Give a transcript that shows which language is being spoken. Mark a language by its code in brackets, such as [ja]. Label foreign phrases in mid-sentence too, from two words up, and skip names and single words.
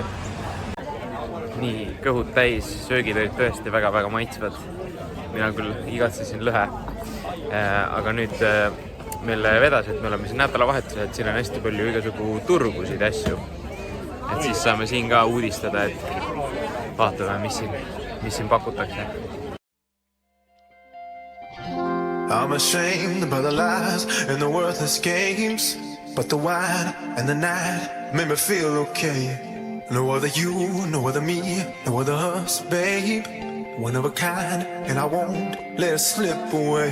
[et] Nii, kõhud täis, söögid olid tõesti väga-väga maitsvad. Mina küll igatsesin lõhe. Aga nüüd meil vedas, et me oleme siin nädalavahetusel, et siin on hästi palju igasugu turgusid asju. Et siis saame siin ka uudistada, et vaatame, mis siin pakutakse. [en] I'm ashamed by the lies and the worthless games, but the wine and the night made me feel okay. No other you, no other me, no other us, babe. One of a kind, and I won't let it slip away.